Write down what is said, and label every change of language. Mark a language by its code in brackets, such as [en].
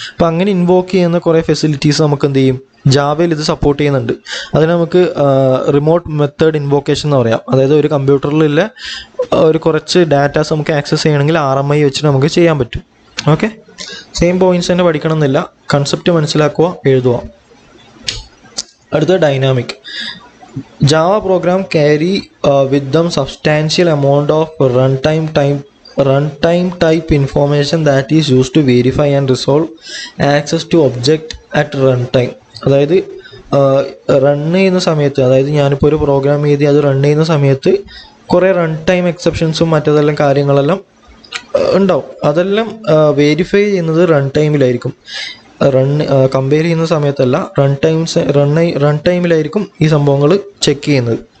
[ml] അപ്പോൾ അങ്ങനെ ഇൻവോക്ക് ചെയ്യുന്ന കുറേ ഫെസിലിറ്റീസ് നമുക്ക് എന്ത് ചെയ്യും, ജാവയിൽ ഇത് സപ്പോർട്ട് ചെയ്യുന്നുണ്ട്. അതിന് നമുക്ക് റിമോട്ട് മെത്തേഡ് ഇൻവോക്കേഷൻ എന്ന് പറയാം. അതായത് ഒരു കമ്പ്യൂട്ടറിലുള്ള ഒരു കുറച്ച് ഡാറ്റാസ് നമുക്ക് ആക്സസ് ചെയ്യണമെങ്കിൽ RMI വെച്ചിട്ട് നമുക്ക് ചെയ്യാൻ പറ്റും. ഓക്കെ. സെയിം പോയിന്റ്സ് തന്നെ പഠിക്കണം എന്നില്ല, കൺസെപ്റ്റ് മനസ്സിലാക്കുക, എഴുതുക. അടുത്ത dynamic. [en] Java program carry with them substantial amount of runtime type information that is used to verify and resolve access to object at runtime. [ml] അതായത് റൺ ചെയ്യുന്ന സമയത്ത്, അതായത് ഞാനിപ്പോൾ ഒരു പ്രോഗ്രാം എഴുതി അത് റൺ ചെയ്യുന്ന സമയത്ത് കുറേ റൺ ടൈം എക്സെപ്ഷൻസും മറ്റേതെല്ലാം കാര്യങ്ങളെല്ലാം ഉണ്ടാവും. അതെല്ലാം വെരിഫൈ ചെയ്യുന്നത് റൺ ടൈമിലായിരിക്കും. കമ്പയർ ചെയ്യുന്ന സമയത്തല്ല, റൺ ടൈമിലായിരിക്കും ഈ സംഭവങ്ങൾ ചെക്ക് ചെയ്യുന്നത്.